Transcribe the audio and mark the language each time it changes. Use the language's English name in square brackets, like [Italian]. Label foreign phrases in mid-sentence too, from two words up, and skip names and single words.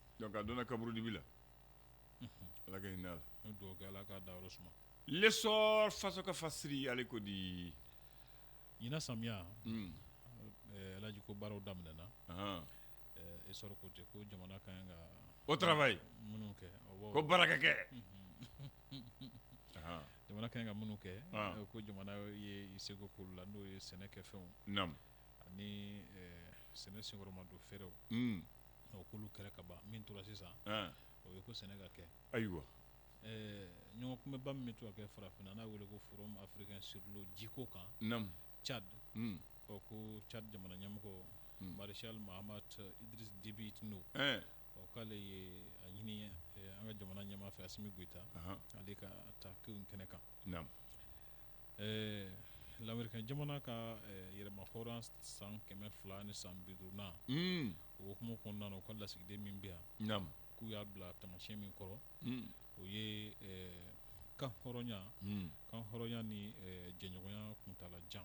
[Bambara] donc a donna kaburu dibi la ala ka hinɛ a la n dugawu kɛ ala k'a dayɔrɔ suma l'essor faso ka fasiri ale ko di ɲina samiya alaji ko baaraw daminɛna essor ko ten ko jamana ka ɲi ka [French] au travail [Bambara] minnu kɛ ko baraka kɛ jamana ka ɲi ka minnu kɛ ko jamana ye i seko k'olu la n'o ye sɛnɛ kɛ fɛnw ani sɛnɛ senkɔrɔma don feerew k'olu kɛra ka ban min tora sisan o ye ko sɛnɛ ka kɛ ayiwa ɲɔgɔn kunbɛba min bɛ to ka kɛ farafinna n'a wele ko [French] forum africain sur l'eau [Bambara] jiko kan Tchad ko Tchad jamana ɲɛmɔgɔ Marshal Mahamat Idriss Déby Itno k'ale ye a ɲini an ka jamana ɲɛmaa fɛ Assimi Goïta ale ka taa kɛw kɛnɛ kan l'américain jamana ka yɛrɛma hɔrɔn san 200 ni san 50 o hukumu kɔnɔna na u ka lasigiden min bɛ yan k'u y'a bila tamasiyɛn min kɔrɔ o ye kan hɔrɔnya ni jɛɲɔgɔnya kuntala jan